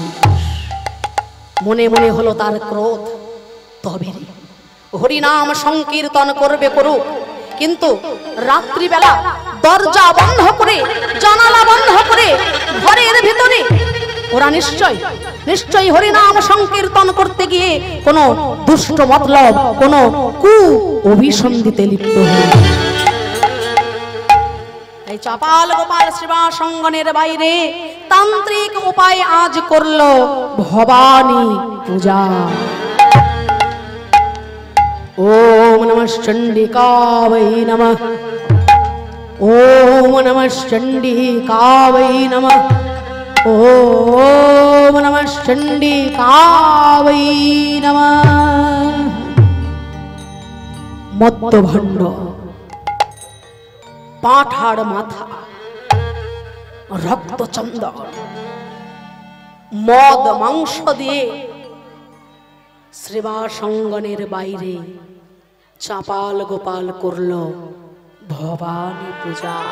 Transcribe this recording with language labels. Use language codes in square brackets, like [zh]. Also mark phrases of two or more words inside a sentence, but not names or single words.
[bn] মনে মনে হলো তার ক্রোধ, তবে রে হরিনাম সংকীর্তন করবে করুক, কিন্তু রাত্রিবেলা দরজা বন্ধ করে জানালা বন্ধ করে ঘরের ভিতরে ওরা নিশ্চয়ই হরিনাম সংকীর্তন করতে গিয়ে কোনো দুষ্ট মতলব, কোনো কু অভিসন্ধিতে লিপ্ত হয়ে এই চাপাল গোপাল শ্রীবাস অঙ্গনের বাইরে তান্ত্রিক উপায় আজ করলো ভবানী পূজা। [sa] ওম নমঃ চণ্ডিকাবৈ নমঃ, ওম নমঃ চণ্ডিকাবৈ নমঃ, ওম নমঃ চণ্ডিকাবৈ নমঃ। [bn] মত্তভণ্ড, পাঁঠার মাথা, রক্তচন্দন, মদ মাংস দিয়ে শ্রীবাস অঙ্গনের বাইরে চাপাল গোপাল করল ভবানী পূজা।